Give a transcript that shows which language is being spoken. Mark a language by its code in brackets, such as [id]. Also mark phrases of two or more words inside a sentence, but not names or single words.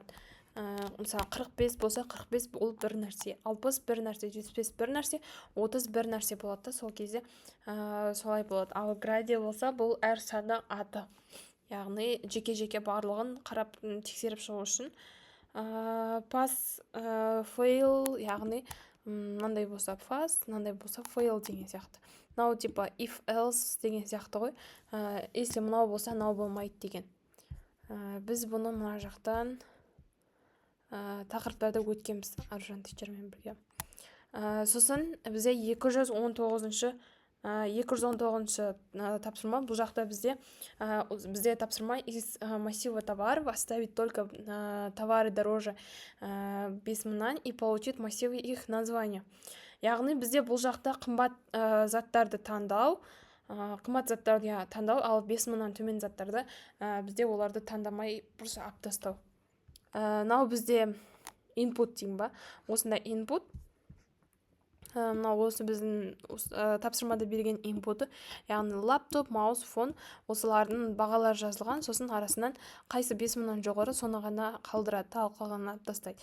[kk] Мысалы 45 болса 45 ол бір нәрсе, 60 бір нәрсе, 75 бір нәрсе, 30 бір нәрсе болады, сол кезде солай болады. Ал граде болса бұл әр санның аты, яғни жеке-жеке барлығын қарап тексеріп шығу үшін. [en] Pass, fail, [kk] яғни мынандай болса pass, мынандай болса fail деген сияқты. Мынау типа [en] if else [kk] деген сияқты ғой. Если мынау болса мынау болмайды деген. Біз бұны мына жақтан тақырыптарды өткенбіз Аружан тичермен бірге. Сосын бізде 219-шы тапсырма. Бұл жақта бізде тапсырма [ru] из массива товаров оставить только товары дороже 5000-нан и получить массивы их названия. [kk] Яғни бізде бұл жақта қымбат заттарды таңдау, ал 5000-нан төмен заттарды бізде оларды таңдамай просто алып тастау. Мынау бізде input деймін ба? Осында input. Мынау осы біздің тапсырмада берген input'ы, яғни [en] laptop, mouse, phone, [kk] осылардың бағалары жазылған, сосын арасынан қайсы 5000-нан жоғары соны ғана қалдырады, ал қалғанын алып тастайды.